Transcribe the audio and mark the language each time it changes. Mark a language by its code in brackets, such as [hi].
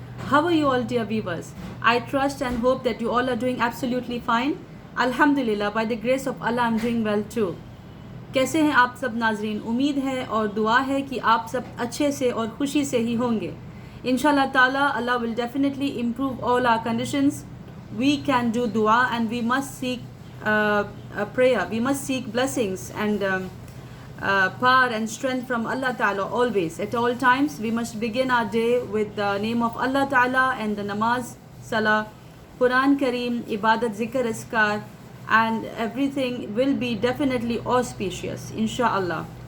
[en] How are you all, dear viewers? I trust and hope that you all are doing absolutely fine. Alhamdulillah, by the grace of Allah, I'm doing well too. [ur] کیسے ہیں آپ سب ناظرین؟ امید ہے اور دعا ہے کہ آپ سب اچھے سے اور خوشی سے ہی ہوں گے. [en] انشاءاللہ تعالی Allah will definitely improve all our conditions. We can do dua and we must seek prayer. We must seek blessings and power and strength from Allah Ta'ala always. At all times, we must begin our day with the name of Allah Ta'ala and the namaz, salah, Quran Kareem, ibadat, zikr, askar, and everything will be definitely auspicious, inshallah.